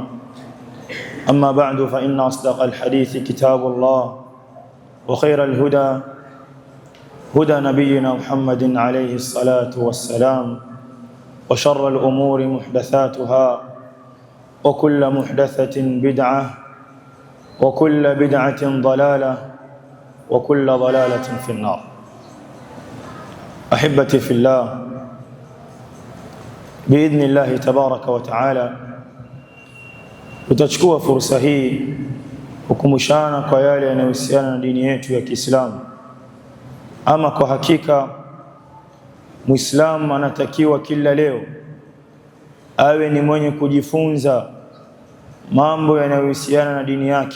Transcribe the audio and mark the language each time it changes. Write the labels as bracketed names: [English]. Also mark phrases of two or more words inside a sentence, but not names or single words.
[Arabic] أما بعد فإن أصدق الحديث كتاب الله وخير الهدى هدى نبينا محمد عليه الصلاة والسلام وشر الأمور محدثاتها وكل محدثة بدعة وكل بدعة ضلالة وكل ضلالة في النار. أحبتي في الله، بإذن الله تبارك وتعالى [Swahili] tutachukua fursa hii kukumbushana kwa yale yanayohusiana na dini yetu ya Kiislamu. Ama kwa hakika Muislamu anatakiwa kila leo awe ni mwenye kujifunza mambo yanayohusiana na dini yake.